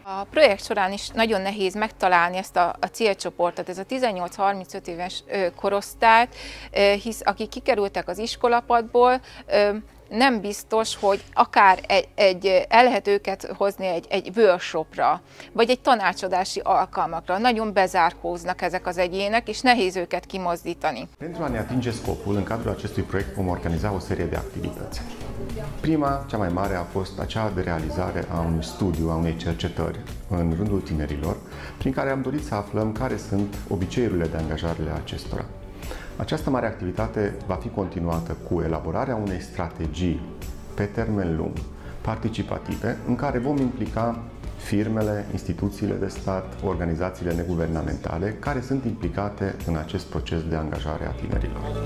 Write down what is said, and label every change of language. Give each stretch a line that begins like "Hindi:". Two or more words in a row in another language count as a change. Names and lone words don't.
Hungarian: A projekt során is nagyon nehéz megtalálni ezt a célcsoportot, ez a 18-35 éves korosztályt, hisz akik kikerültek az iskolapadból, nem biztos, hogy akár el lehet őket hozni egy workshopra, vagy egy tanácsadási alkalmakra. Nagyon bezárkóznak ezek az egyének, és nehéz őket kimozdítani.
Romanian: Pentru a ne atinge scopul, în cadrul acestui proiect vom organiza o serie de activități. Prima, cea mai mare, a fost aceea de realizare a unui studiu, a unei cercetări în rândul tinerilor, prin care am dorit să aflăm care sunt obiceiurile de angajare ale acestora. Această mare activitate va fi continuată cu elaborarea unei strategii pe termen lung, participative, în care vom implica firmele, instituțiile de stat, organizațiile neguvernamentale care sunt implicate în acest proces de angajare a tinerilor.